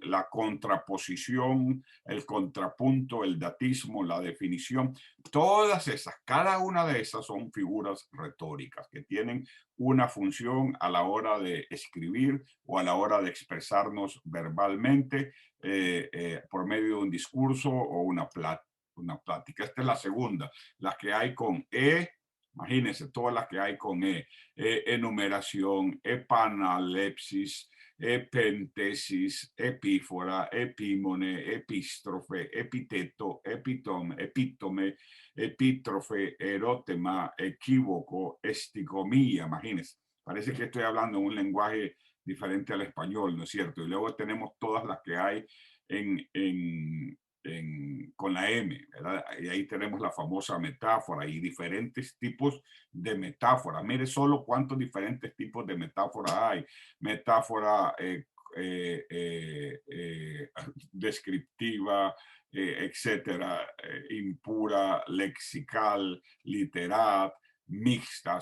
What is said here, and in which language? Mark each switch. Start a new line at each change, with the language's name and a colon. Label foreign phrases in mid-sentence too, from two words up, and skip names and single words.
Spanish: la contraposición, el contrapunto, el datismo, la definición, todas esas, cada una de esas son figuras retóricas que tienen una función a la hora de escribir o a la hora de expresarnos verbalmente por medio de un discurso o una plática. Esta es la segunda, la que hay con E. Imagínense todas las que hay con E. Enumeración, epanalepsis, epentesis, epífora, epímone, epístrofe, epíteto, epítome, epítrofe, erótema, equívoco, estigomía. Imagínense, parece que estoy hablando un lenguaje diferente al español, ¿no es cierto? Y luego tenemos todas las que hay con la M, ¿verdad? Y ahí tenemos la famosa metáfora y diferentes tipos de metáfora. Mire solo cuántos diferentes tipos de metáfora hay. Metáfora descriptiva, etcétera, impura, lexical, literal, mixta.